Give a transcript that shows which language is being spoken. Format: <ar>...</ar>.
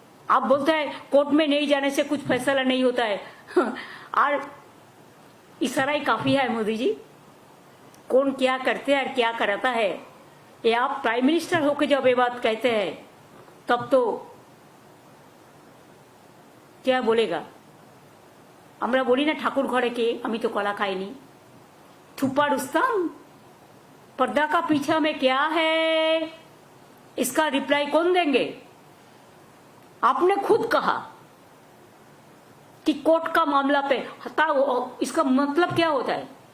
<hi>आप बोलते हैं कोर्ट में नहीं जाने से कुछ फैसला नहीं होता है और इशारा ही काफी है मोदी जी। कौन क्या करते हैं और क्या कराता है, ये आप प्राइम मिनिस्टर होकर जब ये बात कहते हैं तब तो क्या बोलेगा।</hi> <bn>আমরা বলি না ঠাকুর ঘরে কে, আমি তো কলা খাইনি।</bn> <hi>छुपा रुस्तम, पर्दा का पीछा में क्या है, इसका रिप्लाई कौन देंगे? आपने खुद कहा कि कोर्ट का मामला पे इसका मतलब क्या होता है?</hi>